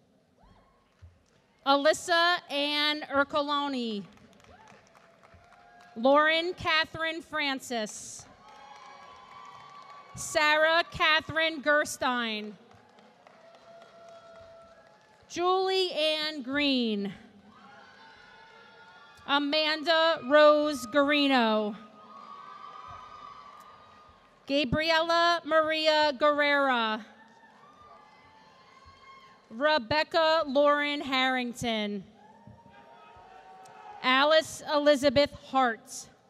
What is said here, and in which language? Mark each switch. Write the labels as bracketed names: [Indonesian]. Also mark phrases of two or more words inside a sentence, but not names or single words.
[English] Alyssa Ann Ercoloni. Lauren Catherine Francis. Sarah Catherine Gerstein. Julie Ann Green. Amanda Rose Garino. Gabriela Maria Guerrera. Rebecca Lauren Harrington. Alice Elizabeth Hart.